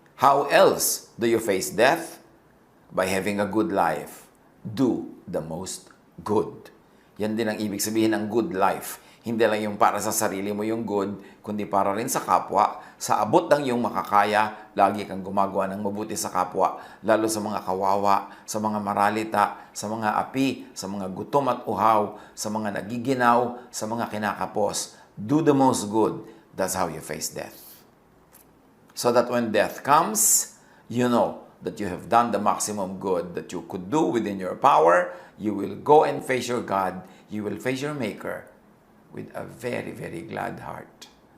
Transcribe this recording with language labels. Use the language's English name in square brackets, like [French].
[English] How else do you face death? By having a good life. Do the most good. [Filipino] Yan din ang ibig sabihin ng good life. Hindi lang yung para sa sarili mo yung good, kundi para rin sa kapwa. Sa abot ng iyong makakaya, lagi kang gumagawa ng mabuti sa kapwa, lalo sa mga kawawa, sa mga maralita, sa mga api, sa mga gutom at uhaw, sa mga nagiginaw, sa mga kinakapos. [English] Do the most good. That's how you face death. So that when death comes, you know that you have done the maximum good that you could do within your power. You will go and face your God. You will face your Maker with a very, very glad heart.